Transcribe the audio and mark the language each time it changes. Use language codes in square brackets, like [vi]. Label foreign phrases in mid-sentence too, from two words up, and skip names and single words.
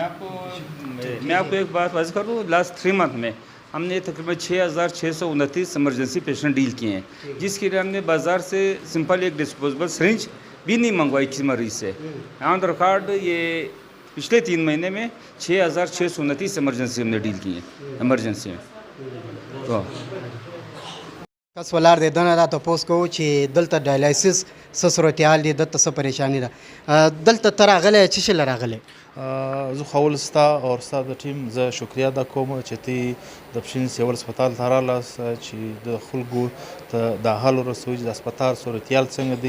[ur] میں آپ کو ایک بات واز کروں, [en] last 3 month [ur] میں ہم نے تقریباً 6,629 [en] emergency patient [ur] ڈیل کیے ہیں، جس کے لیے ہم نے بازار سے سمپل ایک [en] disposable syringe [ur] بھی نہیں منگوائی کسی مریض سے. [en] on the record [ur] یہ پچھلے 3 مہینے میں 6,629 ایمرجنسی ہم نے ڈیل کی ہے ایمرجنسی میں. तो [ps] کس ولار دی دنه دا تپوس کوو چې دلته ډایلیسس څه صورتحال دی، دلته څه پریشاني ده، دلته ته راغلی څه شی له راغلی؟ زه خو اول ستا او ستا د ټیم زه شکریا ادا کوم چې تی د پښین سیول هسپتال ته رالاست چې د خلکو ته د حل ورسوي چې د هسپتال صورتحال څنګه دی.